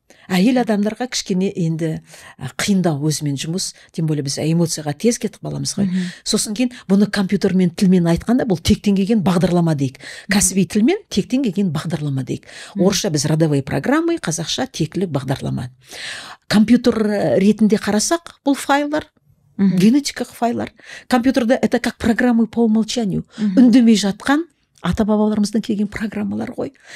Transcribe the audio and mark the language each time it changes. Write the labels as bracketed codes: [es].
[kk] Әйел адамдарға кішкене енді қиындау өзімен жұмыс, [ru] тем более [kk] біз эмоцияға тез кетіп қаламыз ғой. Сосын кейін бұны компьютермен, тілмен айтқанда бұл тектен келген бағдарлама дейік. Кәсіби тілмен тектен келген бағдарлама дейік. Орысша біз [ru] родовые программы, [kk] қазақша тектілік бағдарлама. Компьютер ретінде қарасақ, бұл файлар, генетикалық файлар. [ru] Компьютерде это как программы по умолчанию. [kk] Үндемей жатқан ата-бабаларымыздан келген программалар ғой.